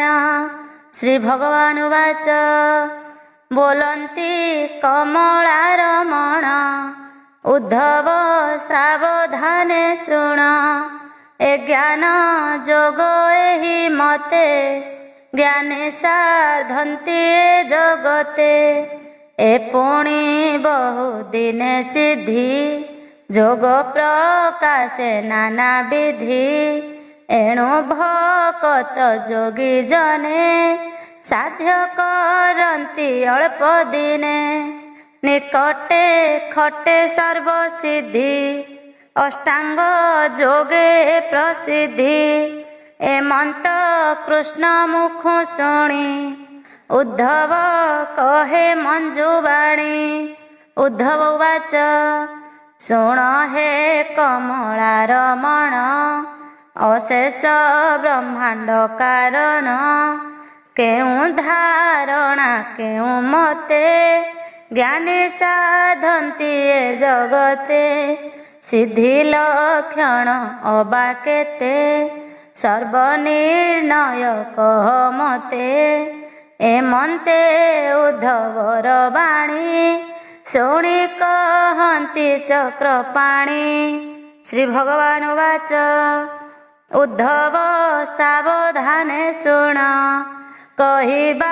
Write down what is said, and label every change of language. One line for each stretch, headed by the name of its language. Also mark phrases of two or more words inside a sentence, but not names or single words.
Odia: ଶ୍ରୀ ଭଗବାନ ଉବାଚ ବୋଲନ୍ତି କମଳା ରମଣ, ଉଦ୍ଧବ ସାବଧାନେ ଶୁଣ। ଏ ଜ୍ଞାନ ଯୋଗ ଏହି ମତେ, ଜ୍ଞାନେ ସାଧନ୍ତି ଏ ଜଗତେ। ଏ ପୁଣି ବହୁ ଦିନେ ସିଦ୍ଧି, ଯୋଗ ପ୍ରକାଶେ ନାନା ବିଧି। ଏଣୁ ଭକତ ଯୋଗୀ ଜନେ, ସାଧ୍ୟ କରନ୍ତି ଅଳ୍ପ ଦିନେ। ନିକଟେ ଖଟେ ସର୍ବ ସିଦ୍ଧି, ଅଷ୍ଟାଙ୍ଗ ଯୋଗେ ପ୍ରସିଦ୍ଧି। ଏମନ୍ତ କୃଷ୍ଣ ମୁଖ ଶୁଣି, ଉଦ୍ଧବ କହେ ମଞ୍ଜୁବାଣୀ। ଉଦ୍ଧବ ଉବାଚ ଶୁଣ ହେ କମଳା ରମଣ, ଅଶେଷ ବ୍ରହ୍ମାଣ୍ଡ କାରଣ। କେଉ ଧାରଣା କେଉ ମତେ, ଜ୍ଞାନୀ ସାଧନ୍ତି ଏ ଜଗତେ। ସିଦ୍ଧି ଲକ୍ଷଣ ଅବା କେତେ, ସର୍ବନିର୍ଣ୍ଣୟ କହ ମତେ ଏମନ୍ତେ ଉଦ୍ଧବର ବାଣୀ ଶୁଣି କହନ୍ତି ଚକ୍ରପାଣି। ଶ୍ରୀ ଭଗବାନ ବାଚ ଉଦ୍ଧବ ସାବଧାନେ ଶୁଣ କହିବା